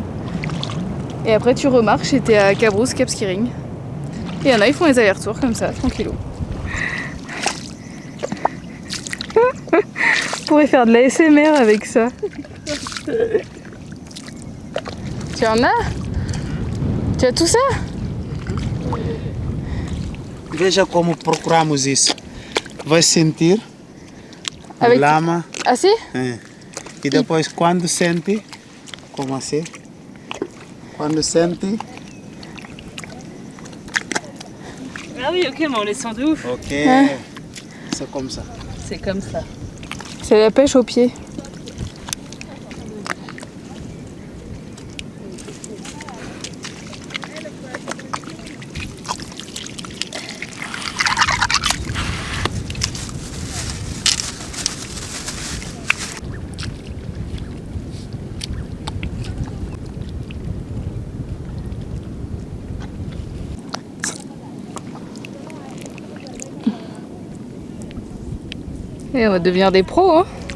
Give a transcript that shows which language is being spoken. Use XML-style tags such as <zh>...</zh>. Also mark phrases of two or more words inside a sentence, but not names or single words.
<fr>Et après tu remarches et t'es à Cabrousse, Cap Skirring. Et il y en a, ils font les allers-retours comme ça, tranquillou. On pourrait faire de la SMR avec ça. Tu en as? Tu as tout ça?</fr> <pt>Veja como procuramos isso. Vai sentir</pt> <fr>Avec</fr> <pt>lama. Assim? E depois quando sente, como assim? Quando sente,</pt> <fr>Ah oui, ok, mais on les sent de ouf. ok. C'est comme ça. C'est comme ça. C'est la pêche au pied. Et on va devenir des pros, hein.</fr>